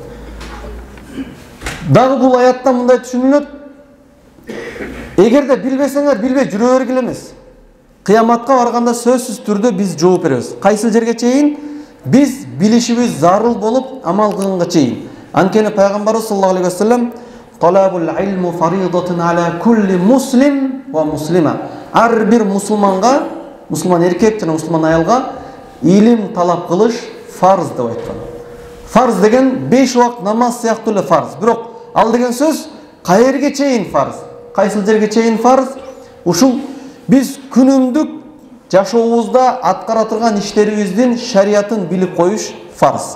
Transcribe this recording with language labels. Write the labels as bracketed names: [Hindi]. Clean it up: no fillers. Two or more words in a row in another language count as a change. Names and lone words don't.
[Kyrgyz] Дагы бул аятта мындай түшүнүлөт: эгерде билбесеңер, билбей жүрө бергиле эмес. Кыяматка барганда сөзсүз түрдө биз жооп беребиз. Кайсы жерге чейин биз билишибиз зарыл болуп амал кылганга чейин. Анткени пайгамбарыбыз [Arabic] صلى الله عليه وسلم طلب العلم فريضة على كل مسلم ومسلمة. [Kyrgyz] Ар бир мусулманга, мусулман эркек жана мусулман аялга илим талап кылыш фарз деп айткан. Фарз деген 5 убакыт намаз сыяктуу эле фарз. Бирок ал деген сөз каерге чейин фарз? Кайсыл жерге чейин фарз? Ушул биз күнүмдүк жашообузда аткара турган иштерибиздин шариатын билип коюш фарз.